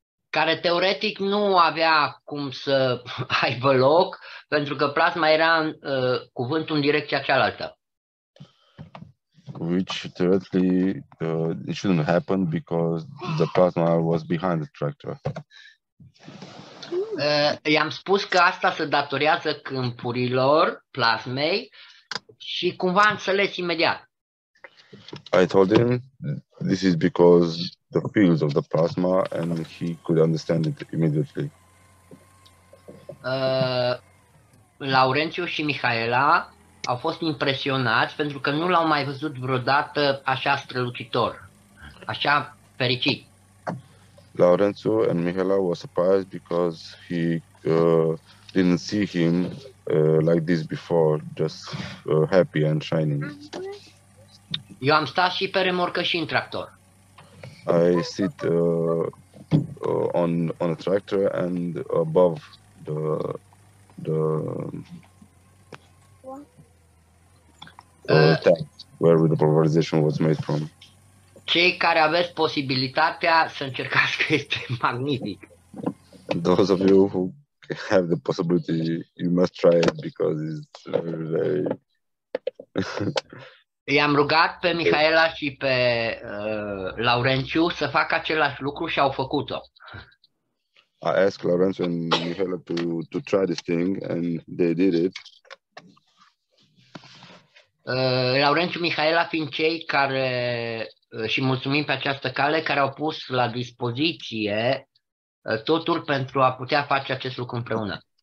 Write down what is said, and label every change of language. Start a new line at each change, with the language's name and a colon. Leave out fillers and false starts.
Romanian: Care teoretic nu avea cum să aibă loc, pentru că plasma era cuvântul în direcția cealaltă.
English: Which theoretically it shouldn't happen because the plasma was behind the tractor.
Romanian: I-am spus că asta se datorează câmpurilor plasmei și cumva am înțeles imediat.
English: I told him this is because the fields of the plasma, and he could understand it immediately.
Romanian: Laurențiu și Mihaela au fost impresionați pentru că nu l-au mai văzut vreodată așa strălucitor, așa fericit.
English: Laurențiu and Mihaela were surprised because he didn't see him like this before, just happy and shining.
Romanian: Eu am stat și pe remorcă și în tractor.
English: I sit on a tractor and above the tank where the pulverization was made from.
Romanian: Cei care aveți posibilitatea să încercați, că este magnific.
English: Those of you who have the possibility, you must try it because it's very
Romanian: I-am rugat pe Mihaela și pe Laurențiu să facă același lucru și au făcut-o.
English: I asked Laurențiu and Mihaela to try this thing, and they did it.
Romanian: Laurențiu, Mihaela fiind cei care, și mulțumim pe această cale, care au pus la dispoziție totul pentru a putea face acest lucru împreună.